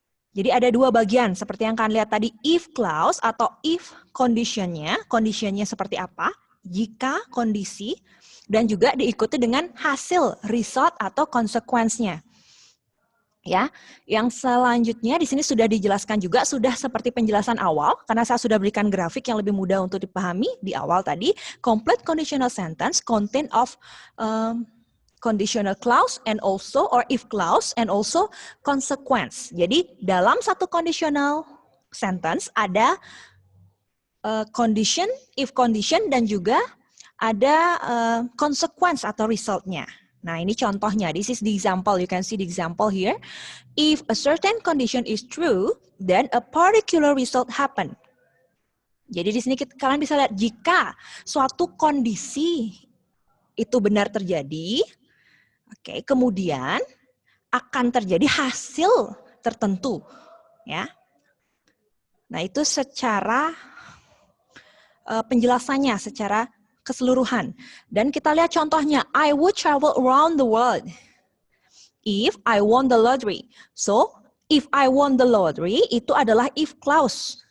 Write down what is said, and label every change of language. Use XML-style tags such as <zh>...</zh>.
<id>Jadi ada dua bagian seperti yang kalian lihat tadi, if clause atau if conditionnya seperti apa, jika kondisi, dan juga diikuti dengan hasil result atau konsekuensinya. Ya, yang selanjutnya di sini sudah dijelaskan juga, sudah seperti penjelasan awal, karena saya sudah berikan grafik yang lebih mudah untuk dipahami di awal tadi.</id> <en>Complete conditional sentence contain of conditional clause and also or if clause and also consequence.</en> <id>Jadi dalam satu conditional sentence ada condition, if condition, dan juga ada consequence atau resultnya. Nah, ini contohnya.</id> <en>This is the example. You can see the example here. If a certain condition is true, then a particular result happen.</en> <id>Jadi di sini kalian bisa lihat jika suatu kondisi itu benar terjadi, oke, kemudian akan terjadi hasil tertentu, ya. Nah, itu secara penjelasannya secara keseluruhan. Dan kita lihat contohnya,</id> <en>I would travel around the world if I won the lottery. So, if I won the lottery</en> <id>itu adalah</id> <en>if clause.</en>